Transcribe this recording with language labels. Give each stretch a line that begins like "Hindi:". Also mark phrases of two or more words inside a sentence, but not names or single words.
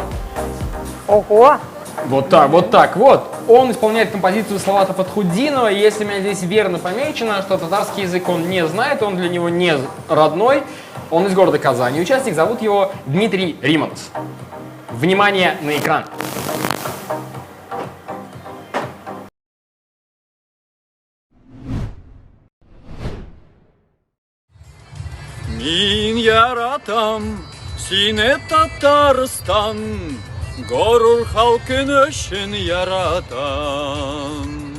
Russian: Ого! Вот так вот. Он исполняет композицию Салавата Фатхуддинова. Если у меня здесь верно помечено, что татарский язык он не знает, он для него не родной. Он из города Казани. Участник, зовут его Дмитрий Риманс. Внимание на экран.
Tatar: Мин яратам, сине Татарстан, горур халкın өчен яратам.